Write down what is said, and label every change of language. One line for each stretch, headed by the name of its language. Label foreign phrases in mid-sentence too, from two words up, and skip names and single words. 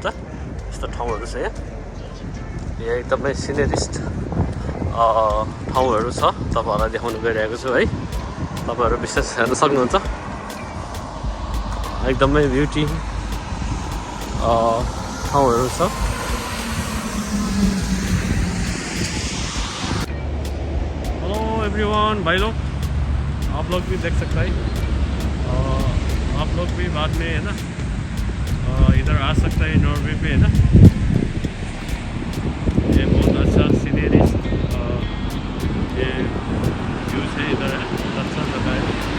Nepali: यस्तो ठाउँहरु छ यहाँ एकदमै सिनेरिस्ट ठाउँहरु छ, तपाईहरुलाई देखाउन गइरहेको छु है। तपाईहरु विशेष हेर्न सक्नुहुन्छ, एकदमै ब्युटी ठाउँहरु छ।
English: hello everyone,
Hindi: भाई लोग आप लोग भी देख सकते हैं। आप लोग भी बाद में है ना इधर आ सकता है नॉर्वे पे है ना। ये बहुत अच्छा सीनरी ये व्यूज है इधर है, अच्छा जगह है।